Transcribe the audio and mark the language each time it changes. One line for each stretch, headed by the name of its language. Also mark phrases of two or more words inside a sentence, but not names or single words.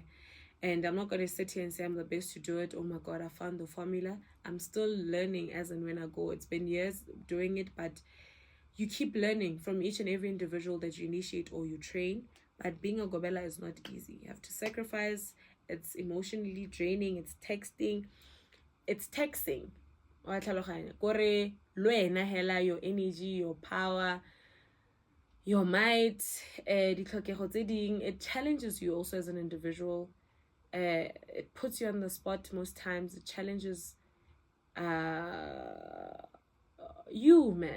English: And I'm not going to sit here and say I'm the best to do it. Oh my God, I found the formula. I'm still learning as and when I go. It's been years doing it, but you keep learning from each and every individual that you initiate or you train. But being a Gobela is not easy. You have to sacrifice. It's emotionally draining. It's texting. It's taxing.
Zulu: Kore lwena hela,
English: your energy, your power, your might, it challenges you also as an individual. It puts you on the spot most times. It challenges you, man.